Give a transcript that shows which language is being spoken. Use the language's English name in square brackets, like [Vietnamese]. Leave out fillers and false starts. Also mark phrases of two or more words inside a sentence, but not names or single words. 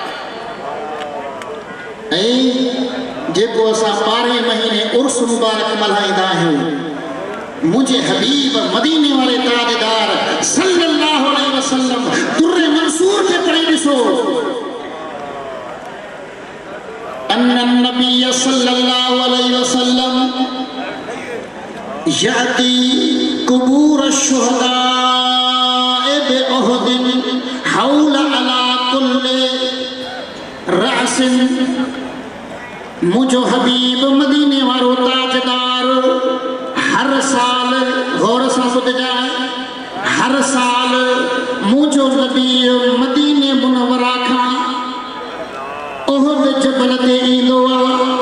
[Sindhi] ऐं जेको असां 12 महीने उर्स मुबारक मल्हाईंदा आहियूं, मुझे हबीब मदीने वाले ताजदार [Arabic] صلى الله عليه وسلم [Sindhi] दुर्रे मंसूर के पढ़ी ॾिसो [Arabic] أن النبي صلى الله عليه وسلم يأتي قبور شهداء بأحد حول على كل رأس. [Sindhi] मुझो हबीब मदीने वारो ताजदार हर साल गौर सां ॿुधजा, हर साल मुझो नबी मदीने मुनव्वरा खां उहद जबल ते ईंदो आहे।